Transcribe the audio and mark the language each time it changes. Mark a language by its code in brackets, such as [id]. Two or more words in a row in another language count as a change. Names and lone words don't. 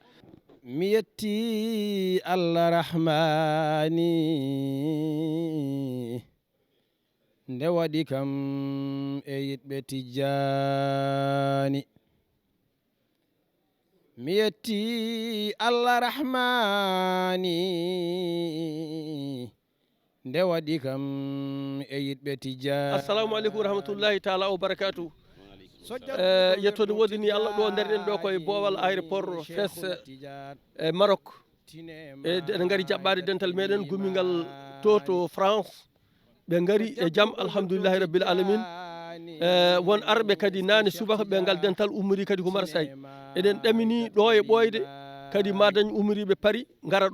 [ff] mi yetti Allah rahmani nde waɗi kam e yiɗɓe Tijani mi yetti Allah rahmani nde waɗi kam e yiɗɓe Tijani [ar] السلام عليكم ورحمة الله تعالى وبركاته [ff] yettode wodini Allah ɗo nder ɗo koye boowal aéroport Fes e Maroc eɗen gari jaɓɓade dental meɗen gummigal to France ɓe ngari e jaam [ar] الحمد لله رب [ff] alamin won arɓe kadi nane subaka ɓe ngal dental ummori kadi ko Marseille eɗen ɗamini ɗo e ɓoyde kadi ma dañ ummoriɓe Paris gara